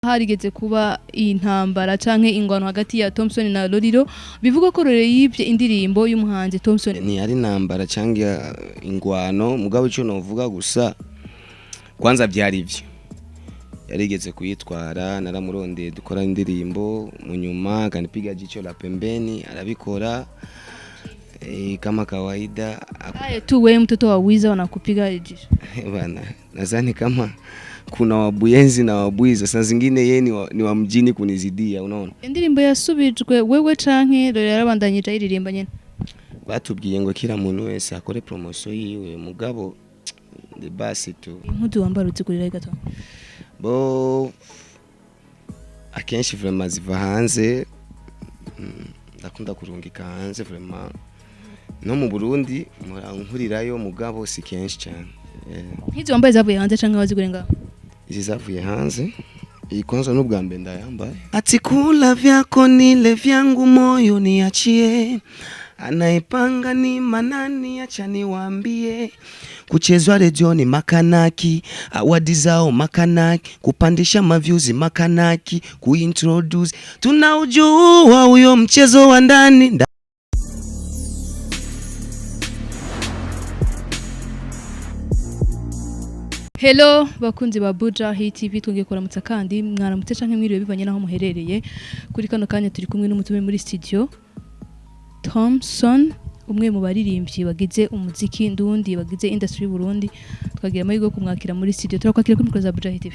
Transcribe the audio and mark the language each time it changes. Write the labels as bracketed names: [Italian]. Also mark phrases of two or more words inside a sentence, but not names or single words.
[Rundi] harigeze kuba intambara canke ingwano hagati ya Tomson na Lolilo bivuga ko rero yivye indirimbo y'umuhanzi Tomson. Ni ari intambara canke ingwano mugabo ico novuga gusa kwanza byari ivyo yarigeze kuyitwara naramurondeye dukora indirimbo mu nyuma [Swahili] kanipiga jicho la pembeni [Rundi] arabikora [Swahili] kama kawaida. Haya tu wewe mtoto wa Wiza wanakupiga jicho bana, nadhani kama kuna wabuyenzi na wabuiza saa zingine yeye ni wa mjini kunizidia, unaona. [Rundi] Indirimbo yasubijwe wewe canke rero yarabandanyije iririmba nyene. Batubwiye ngo kila muntu wese akore promotion yiwe mugabo de [Swahili] basi tu. [Rundi] Impuzu wambara uzigurira gato. Bo akenshi vraiment ziva hanze, ndakunda kurungika hanze vraiment. No mu Burundi nkurirayo mugabo si kenshi cyane. Hizo wambaye zavuye hanze canke wazigure ngaho? Izi zavuye hanze. Iyi kwanza n'ubwa mbe ndayambaye. [Swahili] Ati kula vyako nile vyangu moyo niachie. Anaipanga ni manani acha niwaambie. Kuchezwa redioni makanaki, awadi zao makanaki, kupandisha mavyuzi makanaki, kuintroduce. Tunaujua huyo mchezo wa ndani. [Rundi] Hello bakunzi ba Buja Hit TV tungiye kuramutsa kandi mwaramutse canke mwiriwe bivanye naho muherereye kuri kano kanya turi kumwe n'umutume muri studio Tomson umwe mu baririmbyi bagize umuziki ndundi bagize industry Burundi twagira amahirwe yo kumwakira muri studio turakwakira kuri mikoro za Buja Hit TV.